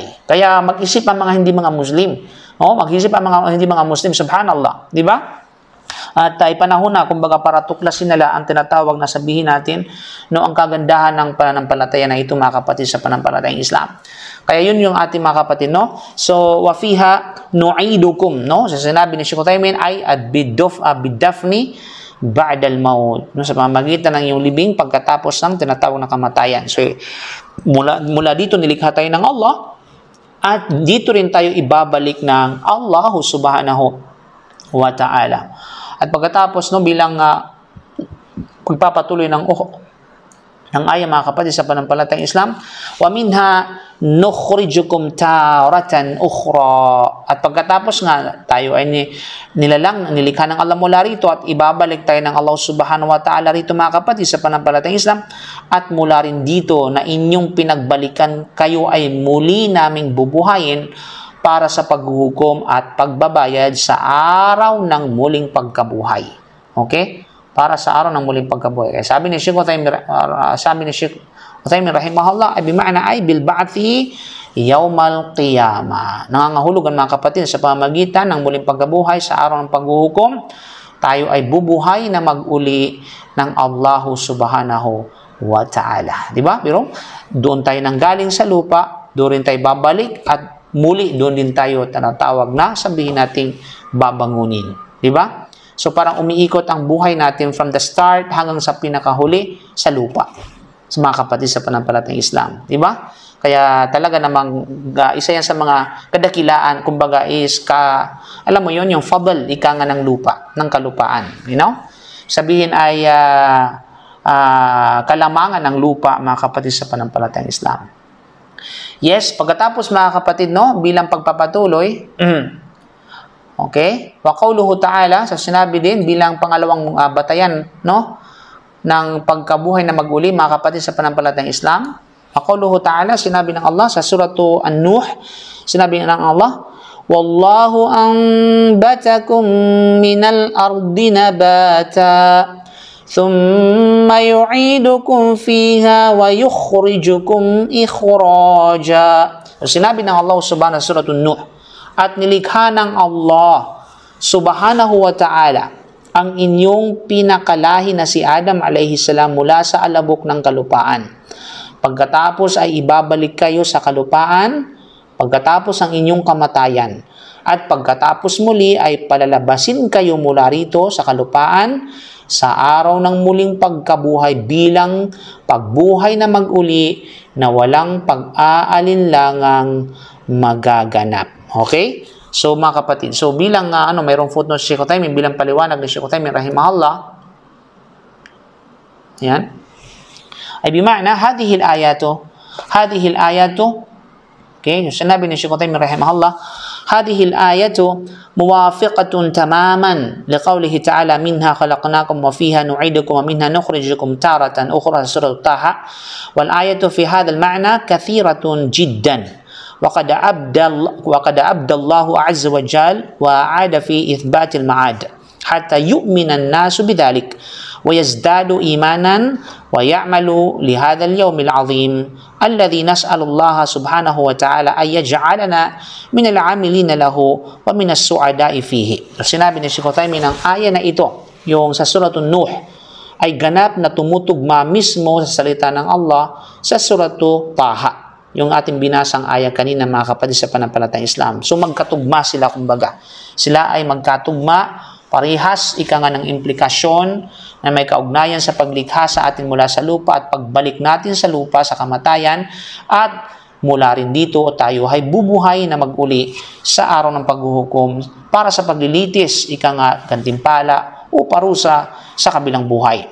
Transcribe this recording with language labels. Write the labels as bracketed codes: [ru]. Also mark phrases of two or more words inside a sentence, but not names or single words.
[tl] Kaya mag-isip ang mga hindi mga Muslim. Mag-isip ang mga hindi mga Muslim, subhanallah, di ba? At panahon na, kumbaga, para tuklasin nila ang tinatawag na sabihin natin, no, ang kagandahan ng pananampalataya na ito mga kapatid sa pananampalatayang Islam. Kaya yun yung ating mga kapatid, no? So, [ar] وفيها نعيدكم, [tl] no? Sa sinabi ni Sheikh Uthaymin ay [ar] بدفن بعد الموت, [tl] no? Sa pamamagitan ng iyong libing pagkatapos ng tinatawag na kamatayan. So, mula dito nilikha tayo ng Allah at dito rin tayo ibabalik ng Allah [ar] سبحانه وتعالى. [tl] At pagkatapos, no, bilang pagpapatuloy ng ayah mga kapatid sa pananampalatayang Islam, [ar] ومنها نخرجكم تارة أخرى. [tl] At pagkatapos nga tayo ay nilikha ng Allah mula rito at ibabalik tayo ng Allah [ar] سبحانه وتعالى [tl] rito mga kapatid sa pananampalatayang Islam, at mula rin dito na inyong pinagbalikan kayo ay muli naming bubuhayin para sa paghuhukom at pagbabayad sa araw ng muling pagkabuhay. Okay? Para sa araw ng muling pagkabuhay. Kaya sabi ni Sheikh Uthaymin rahimahullah, [ar] أي بمعنى أي بالبعث يوم القيامة. [tl] Nangangahulugan mga kapatid sa pamamagitan ng muling pagkabuhay sa araw ng paghuhukom, tayo ay bubuhay na mag-uli ng Allah [ar] سبحانه وتعالى. [tl] Di ba? Pero doon tayo nanggaling sa lupa, doon rin tayo babalik at muli doon din tayo tinatawag na sabihin nating babangunin. Di ba? So parang umiikot ang buhay natin [en] from the start [tl] hanggang sa pinakahuli sa lupa. Sa mga kapatid sa pananampalatayang Islam. Di ba? Kaya talaga namang isa yan sa mga kadakilaan, kumbaga is alam mo yon yung fadl, ika nga ng lupa, ng kalupaan. [en] You know? [tl] Sabihin ay kalamangan ng lupa, mga kapatid sa pananampalatayang Islam. Yes, pagkatapos mga kapatid, no, bilang pagpapatuloy, [ar] okay, وقوله تعالى, [tl] sa sinabi din bilang pangalawang batayan, no, ng pagkabuhay na mag-uli, mga kapatid sa pananampalatayang Islam. [ar] وقوله تعالى, [tl] sinabi ng Allah sa suratu An-Nuh, sinabi ng Allah, [ar] والله أنبتكم من الأرض نباتا ثم يعيدكم فيها ويخرجكم إخراجا. [tl] Sinabi ng Allah [ar] سبحانه وتعالى, [tl] Nuh, at nilikha ng Allah [ar] سبحانه وتعالى [tl] ang inyong pinakalahi na si Adam [ar] عليه السلام [tl] mula sa alabok ng kalupaan. Pagkatapos ay ibabalik kayo sa kalupaan, pagkatapos ang inyong kamatayan. At pagkatapos muli ay palalabasin kayo mula rito sa kalupaan sa araw ng muling pagkabuhay bilang pagbuhay na mag-uli na walang pag-aalinlangang magaganap. Okay? So mga kapatid, so bilang mayroong footnote si Sheikh Uthaymin, bilang paliwanag ni Sheikh Uthaymin rahimahullah, [ar] yan, أي بمعنى هذه الآية, okay, [tl] yung sinabi ni Sheikh Uthaymin rahimahullah, [ar] هذه الآية موافقة تماما لقوله تعالى منها خلقناكم وفيها نعيدكم ومنها نخرجكم تارة أخرى سورة طه والآيات في هذا المعنى كثيرة جدا وقد بدأ الله عز وجل وأعاد في إثبات المعاد حتى يؤمن الناس بذلك ويزدادوا إيمانا ويعملوا لهذا اليوم العظيم الذي نسأل الله سبحانه وتعالى أن يجعلنا من العاملين له ومن السعداء فيه. [tl] Sinabi ni Sheikh Uthaymin ng aya na ito, yung sa suratun Nuh, ay ganap na tumutugma mismo sa salita ng Allah sa suratu Taha, yung ating binasang aya kanina, mga kapatid sa pananampalatayang Islam. So magkatugma sila, kumbaga. Sila ay magkatugma, parihas, ika nga ng implikasyon na may kaugnayan sa paglikha sa atin mula sa lupa at pagbalik natin sa lupa sa kamatayan, at mula rin dito tayo ay bubuhay na mag-uli sa araw ng paghuhukom para sa paglilitis, ika nga gantimpala o parusa sa kabilang buhay.